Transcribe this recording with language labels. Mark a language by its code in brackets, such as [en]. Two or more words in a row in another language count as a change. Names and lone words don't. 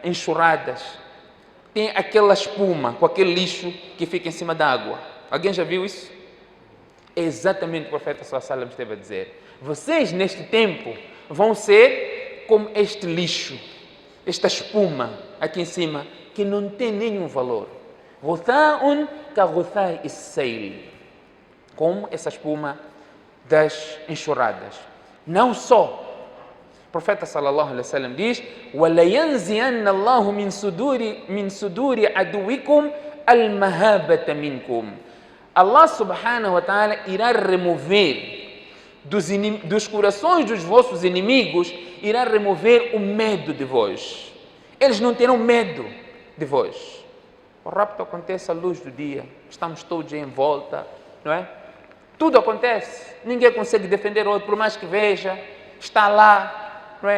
[pt] Enxurradas, tem aquela espuma com aquele lixo que fica em cima da água. Alguém já viu isso? É exatamente o que o profeta [ar] صلى الله عليه وسلم [pt] esteve a dizer. Vocês neste tempo vão ser como este lixo, esta espuma aqui em cima, que não tem nenhum valor. [ar] غثاء كغثاء سيل, [pt] como essa espuma das enxurradas. Não só. O profeta [ar] صلى الله عليه وسلم [pt] diz: [ar] "ولينزعن الله من صدور عدوكم المهابة منكم." [pt] Allah [ar] سبحانه وتعالى [pt] irá remover dos corações dos vossos inimigos, irá remover o medo de vós. Eles não terão medo de vós. O rapto acontece à luz do dia, estamos todos em volta, não é? Tudo acontece, ninguém consegue defender o outro, por mais que veja, está lá, não é?